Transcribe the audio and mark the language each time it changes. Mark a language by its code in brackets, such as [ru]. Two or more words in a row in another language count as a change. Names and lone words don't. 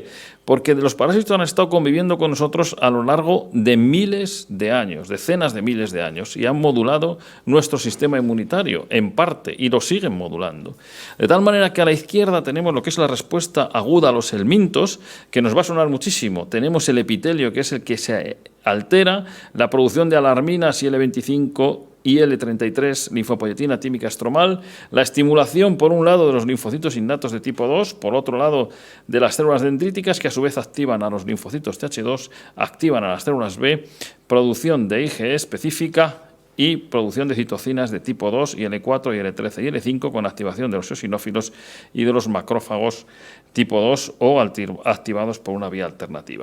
[es] Porque los parásitos han estado conviviendo con nosotros a lo largo de miles de años, decenas de miles de años, y han modulado nuestro sistema inmunitario, en parte, y lo siguen modulando. De tal manera que a la izquierda tenemos lo que es la respuesta aguda a los helmintos, que nos va a sonar muchísimo. Tenemos el epitelio, que es el que se altera, la producción de alarminas y L25 y L33, linfopoyetina tímica estromal, la estimulación, por un lado, de los linfocitos innatos de tipo 2, por otro lado, de las células dendríticas, que a su vez activan a los linfocitos Th2, activan a las células B, producción de IgE específica y producción de citocinas de tipo 2 y L4 y L13 y L5 con activación de los eosinófilos y de los macrófagos tipo 2 o activados por una vía alternativa.